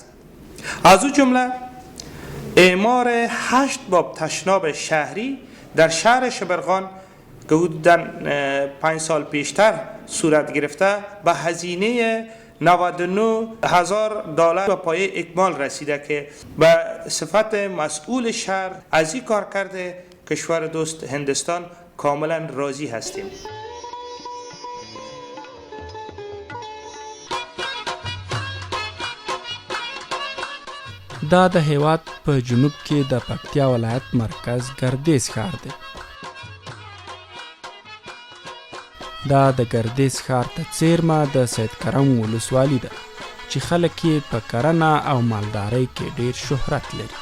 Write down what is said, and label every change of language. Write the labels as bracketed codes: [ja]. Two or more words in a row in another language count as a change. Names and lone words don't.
[fa] از او جمله اعمار 8 باب تشناب شهری در شهر شبرغان که حدوداً 5 سال پیشتر صورت گرفته به هزینه $99,000 به پایه اکمال رسیده که به صفت مسئول شهر از این کار کرده کشور دوست هندوستان کاملا راضی هستیم. [ps] دا د هیواد په جنوب کې د پکتیا ولایت مرکز ګردیز ښار دی. دا د ګردیز ښار ته څیرمه د سید کرم ولسوالي ده چې خلک یې په کرنه او مالدارۍ کې ډیر شهرت لري.